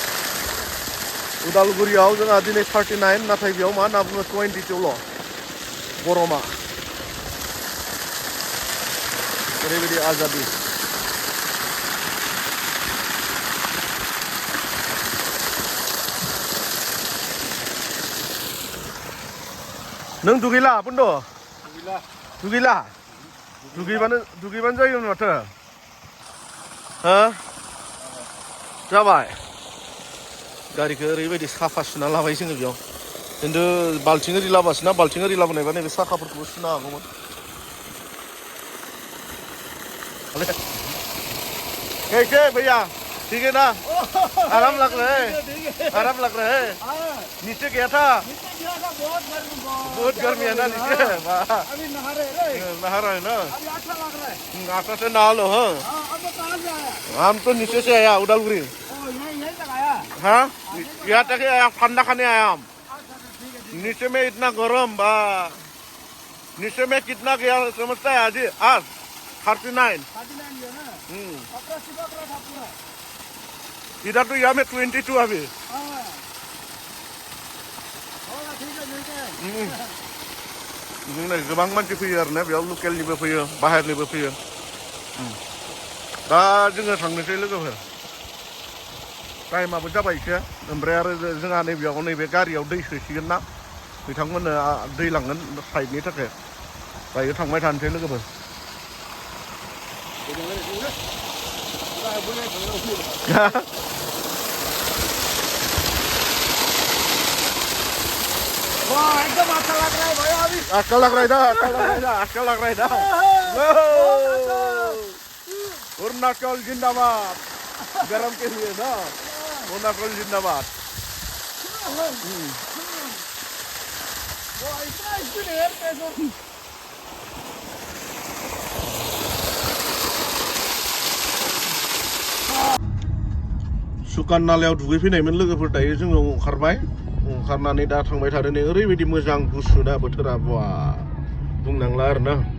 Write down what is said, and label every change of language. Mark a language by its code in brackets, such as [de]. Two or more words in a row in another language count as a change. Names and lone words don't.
[brx] उदालगुरियाव जोंहा दिनै 39 नाथाय बेयाव मा होनना बुङो 22ल' गरमा ओरैबायदि आजादि नों दुगैला बन्द' दुगैला दुगैबानो जायोमोन माथो हो जाबाय गारिखौ ओरैबायदि साफा सुना लाबाय जोङो बेयाव खिन्थु बाल्थिं ओरि लाबासोना बाल्थिं ओरि लाबोनायबा नैबे साखाफोरखौबो सुनो हागौमोन [hi] कैसे भैया ठीक है ना आराम लग रहा है नीचे गया था बहुत गर्मी है ना नीचे अभी नहा रहे है ना अभी अच्छा लग रहा है आटा से नहा लो हाँ अब तो कहाँ से आया हम तो नीचे से आया उदालगुड़ी यही तक आया हाँ यहाँ तक आया ठंडा खाने आया हम नीचे में इतना गर्म बा नीचे में कितना गया समझता है आज 39 इधर तो यहाँ में 22 अभी [brx] गोबां मानसि फैयो आरोना बेयाव लकेलनिबो फैयो बाहेरनिबो फैयो दा जोङो थांनोसै लोगोफोर टाइमाबो जाबाय एसे ओमफ्राय आरो जोंहा नैबेयाव नैबे गारियाव दै सोसिगोन ना बिथांमोननो दै लांगोन साइडनि थाखाय दायो थांबाय थानोसै लोगोफोर [hi] वाह एकदम अच्छा लग रहा है भैया अभी अच्छा लग रहा है ना अरुणाचल जिंदाबाद गरम के लिए ना अरुणाचल जिंदाबाद इतना स्पीड एयर कैसे [brx] सुकान नालायाव दुगैफैनायमोन लोगोफोर दायो जोङो ओंखारबाय ओंखारनानै दा थांबाय थादों नै ओरैबायदि मोजां गुसु दा बोथोरा बा बुंनांला आरोना